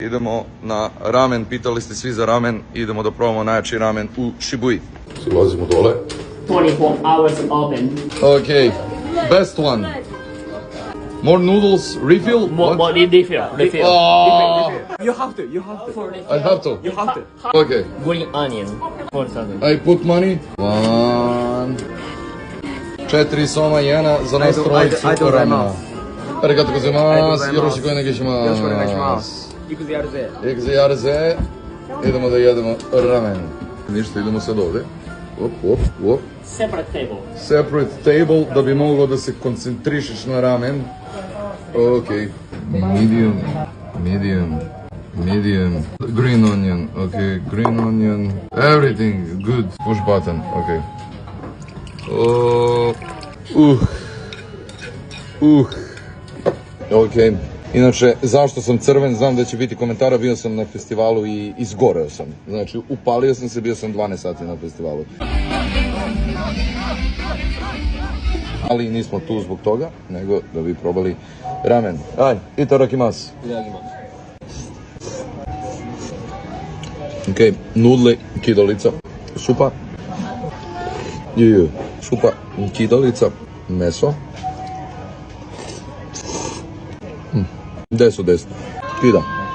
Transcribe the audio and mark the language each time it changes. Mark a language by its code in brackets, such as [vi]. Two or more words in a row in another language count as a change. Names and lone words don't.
[sr] Idemo na ramen, pitali ste svi za ramen, idemo da probamo najjači ramen u Shibuji. Silazimo dole. [en] 24 hours open. Okay, best one. More noodles, refill? More refill. Oh, You have to. I have to. You have to. Okay, Green onion. 4,000. I put money. 1. [sr] 4 soma jena za nas trojicu ramena. [ja] ありがとうございます、よろしくお願いします. よろしくお願いします. 行くぜ やるぜ. 行くぜ やるぜ. [sr] Idemo da jedemo ramen. Ništa, idemo sad ovde. Op. [en] Separate table. Separate table, [sr] da bi moglo da se koncentrišeš na ramen. [en] Ok. Medium. Green onion, ok. Green onion. Everything good. Push button, ok. Ok. [sr] Inače, zašto sam crven, znam da će biti komentara, bio sam na festivalu i izgoreo sam. Znači, upalio sam se, bio sam 12 sati na festivalu. Ali nismo tu zbog toga, nego da bi probali ramen. Aj, itadakimasu. Ok, nudle, kidalica, supa. Supa, kidalica, meso. 10 od 10. Kida.